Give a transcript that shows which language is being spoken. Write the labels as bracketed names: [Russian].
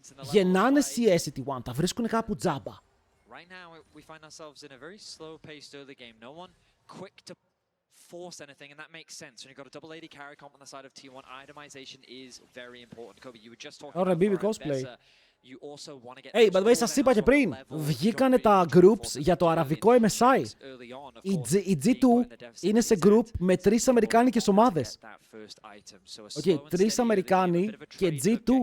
[Greek] Γεννάνε CS οι T1, τα βρίσκουν κάπου τζάμπα. [English] Right now, we find ourselves in a very slow-paced early game. No one quick to force anything, and that makes sense. When you've got a double AD carry comp on the side of T1, itemization is very important. Kobe, you were just talking about BB cosplay. You also want to get Hey, by the way, [Greek] σας είπα και πριν, βγήκανε τα groups για το αραβικό MSI. Η G2 είναι σε group με 3 αμερικάνικες ομάδες. Okay, 3 Αμερικάνοι και G2.